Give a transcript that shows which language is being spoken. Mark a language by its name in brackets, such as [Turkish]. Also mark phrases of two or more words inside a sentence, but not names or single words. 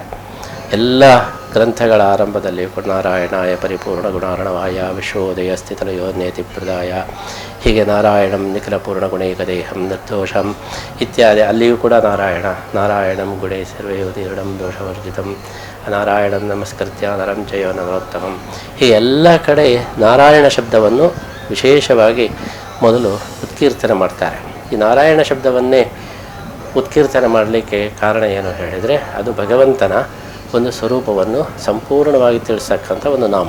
[Kannada] ಎಲ್ಲ ಗ್ರಂಥಗಳ ಆರಂಭದಲ್ಲಿ [Sanskrit] ನಾರಾಯಣಾಯ ಪರಿಪೂರ್ಣ ಗುಣಾರ್ಣವಾಯ ವಿಶ್ವೋದಯ ಸ್ಥಿತಲಯೋನ್ಯತಿ ಪ್ರದಾಯ, ಹೀಗೆ ನಾರಾಯಣಂ ನಿಖಿಲ ಪೂರ್ಣ ಗುಣೈಕದೇಹಂ ನಿರ್ದೋಷಂ ಇತ್ಯಾದಿ. [Kannada] ಅಲ್ಲಿಯೂ ಕೂಡ [Sanskrit] ನಾರಾಯಣಂ ಗುಣೇ ಸರ್ವಯೋದೀರ್ಣಂ ದೋಷವರ್ಜಿತಂ ನಾರಾಯಣಂ ನಮಸ್ಕೃತ್ಯ ನರಂ ಚಯೋ ನರೋತ್ತಮಂ. [Kannada] ಹೀಗೆ ಎಲ್ಲ ಕಡೆ ನಾರಾಯಣ ಶಬ್ದವನ್ನು ವಿಶೇಷವಾಗಿ ಮೊದಲು ಉತ್ಕೀರ್ತನೆ ಮಾಡ್ತಾರೆ. ಈ ನಾರಾಯಣ ಶಬ್ದವನ್ನೇ ಉತ್ಕೀರ್ತನೆ ಮಾಡಲಿಕ್ಕೆ ಕಾರಣ ಏನು ಹೇಳಿದರೆ ಅದು ಭಗವಂತನ ಒಂದು ಸ್ವರೂಪವನ್ನು ಸಂಪೂರ್ಣವಾಗಿ ತಿಳಿಸ್ತಕ್ಕಂಥ ಒಂದು ನಾಮ.